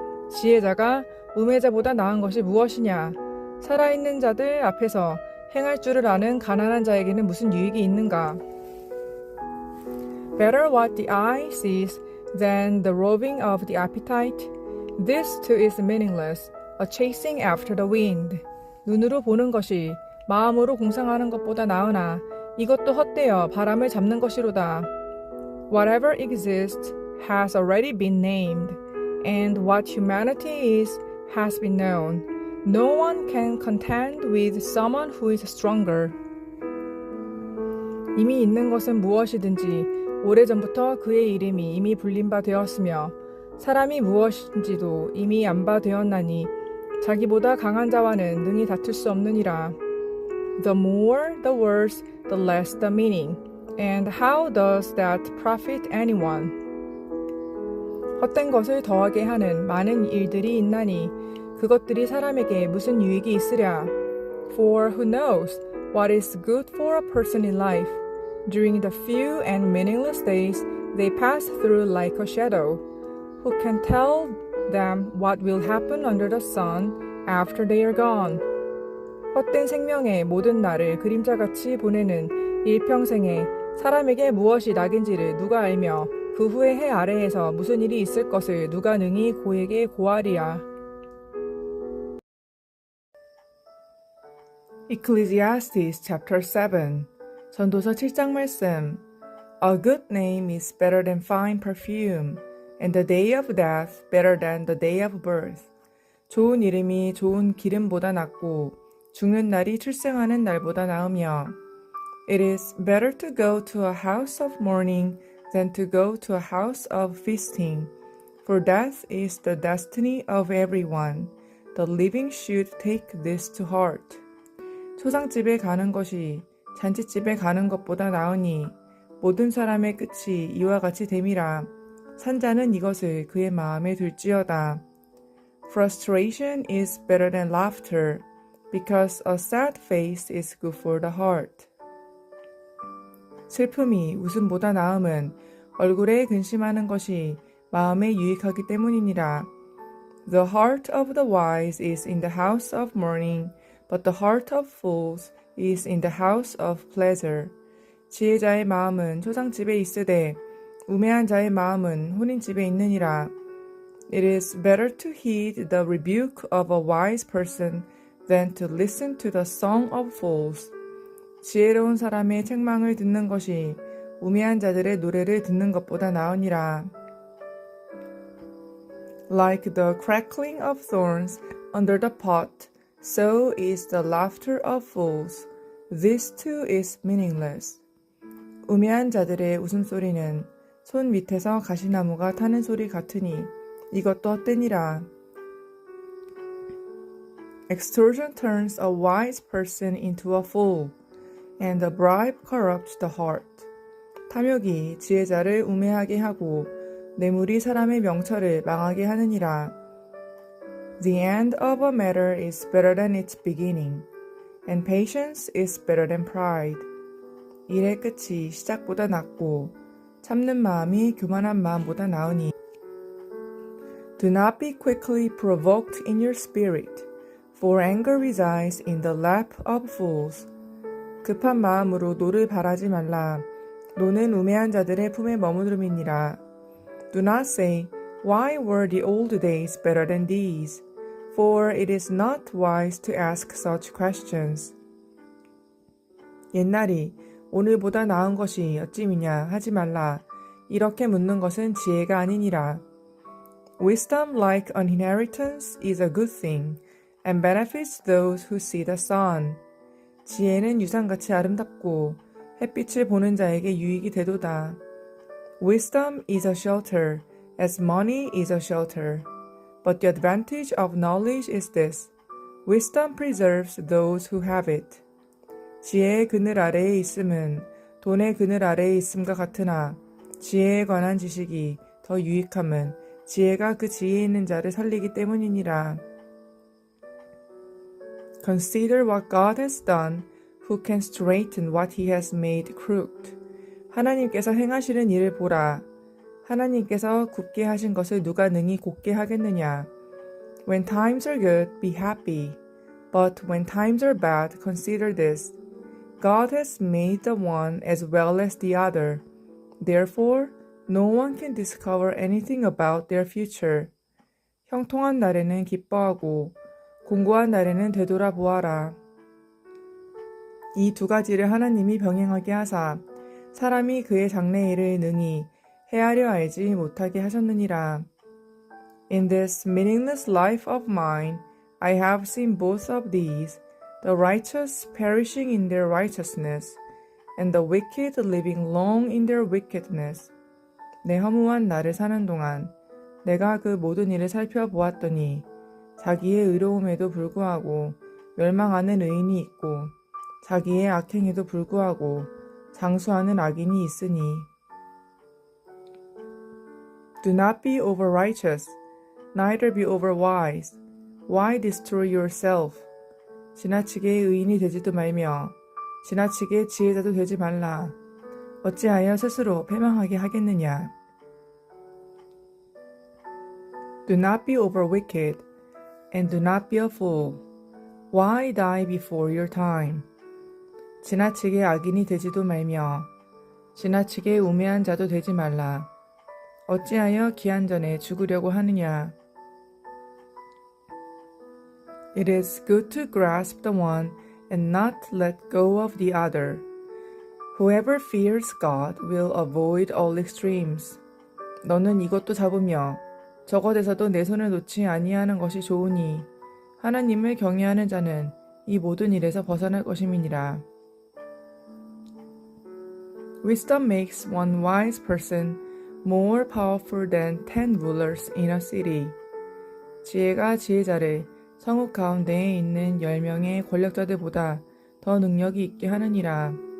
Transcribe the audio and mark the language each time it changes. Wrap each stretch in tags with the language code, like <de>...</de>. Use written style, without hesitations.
<ko>지혜자가 우매자보다 나은 것이 무엇이냐? 살아있는 자들 앞에서 행할 줄을 아는 가난한 자에게는 무슨 유익이 있는가?</ko> <en>Better what the eye sees than the roving of the appetite. This too is meaningless, a chasing after the wind.</en> <ko>눈으로 보는 것이 마음으로 공상하는 것보다 나으나 이것도 헛되어 바람을 잡는 것이로다.</ko> <en>Whatever exists has already been named, and what humanity is has been known. No one can contend with someone who is stronger.</en> <ko>이미 있는 것은 무엇이든지 오래전부터 그의 이름이 이미 불린 바 되었으며 사람이 무엇인지도 이미 안 바 되었나니 자기보다 강한 자와는 능히 다툴 수 없느니라.</ko> <en>The more the words, the less the meaning. And how does that profit anyone?</en> <ko>헛된 것을 더하게 하는 많은 일들이 있나니 그것들이 사람에게 무슨 유익이 있으랴?</ko> <en>For who knows what is good for a person in life? During the few and meaningless days they pass through like a shadow. Who can tell them what will happen under the sun after they are gone?</en> <ko>헛된 생명의 모든 날을 그림자같이 보내는 일평생에 사람에게 무엇이 낙인지를 누가 알며 그 후에 해 아래에서 무슨 일이 있을 것을 누가 능히 고에게 고하리야.</ko> <en>Ecclesiastes chapter 7</en> <ko>전도서 7장 말씀.</ko> <en>A good name is better than fine perfume, and the day of death better than the day of birth.</en> <ko>좋은 이름이 좋은 기름보다 낫고 죽는 날이 출생하는 날보다 나으며</ko> <en>It is better to go to a house of mourning than to go to a house of feasting, for death is the destiny of everyone. The living should take this to heart.</en> <ko>초상집에 가는 것이 잔치집에 가는 것보다 나으니 모든 사람의 끝이 이와 같이 됨이라. 산자는 이것을 그의 마음에 둘지어다.</ko> <en>Frustration is better than laughter, because a sad face is good for the heart.</en> <ko>슬픔이 웃음보다 나음은 얼굴에 근심하는 것이 마음에 유익하기 때문이니라.</ko> <en>The heart of the wise is in the house of mourning, but the heart of fools is in the house of pleasure.</en> <ko>지혜자의 마음은 초상집에 있으되 우매한 자의 마음은 혼인집에 있느니라.</ko> <en>It is better to heed the rebuke of a wise person than to listen to the song of fools.</en> <ko>지혜로운 사람의 책망을 듣는 것이 우매한 자들의 노래를 듣는 것보다 나으니라.</ko> <en>Like the crackling of thorns under the pot, so is the laughter of fools. This too is meaningless.</en> <ko>우매한 자들의 웃음소리는 손 밑에서 가시나무가 타는 소리 같으니 이것도 헛되니라.</ko> <en>Extortion turns a wise person into a fool, and a bribe corrupts the heart.</en> <ko>탐욕이 지혜자를 우매하게 하고 뇌물이 사람의 명철을 망하게 하느니라.</ko> <en>The end of a matter is better than its beginning, and patience is better than pride.</en> <ko>일의 끝이 시작보다 낫고 참는 마음이 교만한 마음보다 나으니.</ko> <en>Do not be quickly provoked in your spirit, for anger resides in the lap of fools.</en> <ko>급한 마음으로 노를 바라지 말라. 노는 우매한 자들의 품에 머무름이니라.</ko> <en>Do not say, Why were the old days better than these? For it is not wise to ask such questions.</en> <ko>옛날이 오늘보다 나은 것이 어찌미냐 하지 말라. 이렇게 묻는 것은 지혜가 아니니라.</ko> <en>Wisdom like an inheritance is a good thing, and benefits those who see the sun.</en> <ko>지혜는 유산같이 아름답고 햇빛을 보는 자에게 유익이 되도다.</ko> <en>Wisdom is a shelter, as money is a shelter. But the advantage of knowledge is this: wisdom preserves those who have it.</en> <ko>지혜의 그늘 아래에 있음은 돈의 그늘 아래에 있음과 같으나 지혜에 관한 지식이 더 유익함은 지혜가 그 지혜에 있는 자를 살리기 때문이니라.</ko> <en>Consider what God has done, who can straighten what he has made crooked.</en> <ko>하나님께서 행하시는 일을 보라. 하나님께서 굽게 하신 것을 누가 능히 곱게 하겠느냐.</ko> <en>When times are good, be happy. But when times are bad, consider this. God has made the one as well as the other. Therefore, no one can discover anything about their future.</en> <ko>형통한 날에는 기뻐하고 공고한 날에는 되돌아보아라. 이 두 가지를 하나님이 병행하게 하사 사람이 그의 장래일을 능히 헤아려 알지 못하게 하셨느니라.</ko> <en>In this meaningless life of mine, I have seen both of these, the righteous perishing in their righteousness, and the wicked living long in their wickedness.</en> <ko>내 허무한 날을 사는 동안 내가 그 모든 일을 살펴보았더니 자기의 의로움에도 불구하고 멸망하는 의인이 있고 자기의 악행에도 불구하고 장수하는 악인이 있으니.</ko> <en>Do not be over righteous, neither be over wise. Why destroy yourself?</en> <ko>지나치게 의인이 되지도 말며 지나치게 지혜자도 되지 말라. 어찌하여 스스로 패망하게 하겠느냐.</ko> <en>Do not be over wicked, and do not be a fool. Why die before your time?</en> <ko>지나치게 악인이 되지도 말며 지나치게 우매한 자도 되지 말라. 어찌하여 기한 전에 죽으려고 하느냐.</ko> <en>It is good to grasp the one and not let go of the other. Whoever fears God will avoid all extremes.</en> <ko>너는 이것도 잡으며 저것에서도 내 손을 놓지 아니하는 것이 좋으니 하나님을 경외하는 자는 이 모든 일에서 벗어날 것임이니라.</ko> <en>Wisdom makes one wise person more powerful than 10 rulers in a city.</en> <ko>지혜가 지혜자를 성읍 가운데에 있는 10명의 권력자들보다 더 능력이 있게 하느니라.</ko>